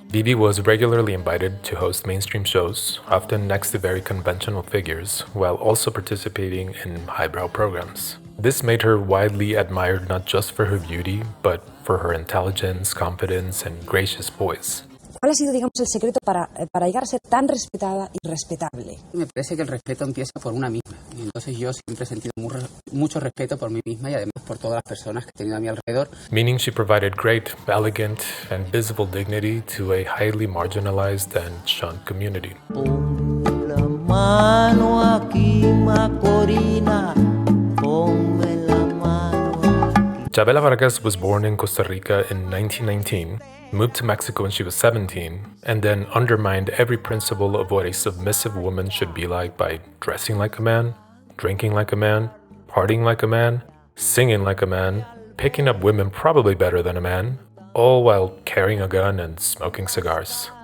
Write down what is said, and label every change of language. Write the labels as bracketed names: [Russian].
[English] Bibi was regularly invited to host mainstream shows, often next to very conventional figures, while also participating in highbrow programs. This made her widely admired not just for her beauty, but for her intelligence, confidence, and gracious voice. [Spanish] ¿Cuál ha sido, digamos, el secreto para llegar a ser tan respetada y respetable? Me parece que el respeto empieza por una misma. Y entonces yo siempre he sentido mucho respeto por mí misma y además por todas las personas que he tenido a mi alrededor. [English] Meaning she provided great, elegant, and visible dignity to a highly marginalized and shunned community. [Spanish] Ponme la mano aquí, Macorina. Ponme la mano aquí. [English] Chabela Vargas was born in Costa Rica in 1919. Moved to Mexico when she was 17, and then undermined every principle of what a submissive woman should be like by dressing like a man, drinking like a man, partying like a man, singing like a man, picking up women probably better than a man, all while carrying a gun and smoking cigars.